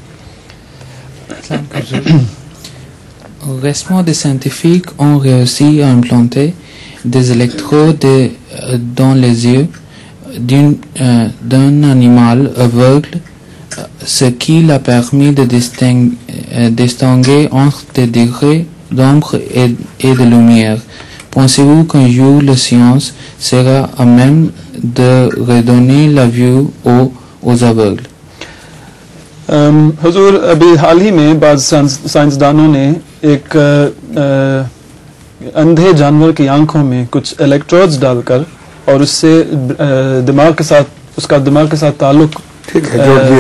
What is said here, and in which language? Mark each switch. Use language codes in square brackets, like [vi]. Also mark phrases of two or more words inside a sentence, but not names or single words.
[fr] Récemment, des scientifiques ont réussi à implanter des électrodes dans les yeux d'un animal aveugle, ce qui l'a permis de distinguer entre des degrés d'ombre et de lumière. Pensez-vous qu'un jour la science sera à même de redonner la vue aux aveugles? [ur] حضور، ابھی حال ہی میں بعد سائنسدانوں نے ایک اندھے جانور کی آنکھوں میں کچھ الیکٹروڈز ڈال کر اور اس سے دماغ کے ساتھ، اس کا دماغ کے ساتھ تعلق جوڑ دیا,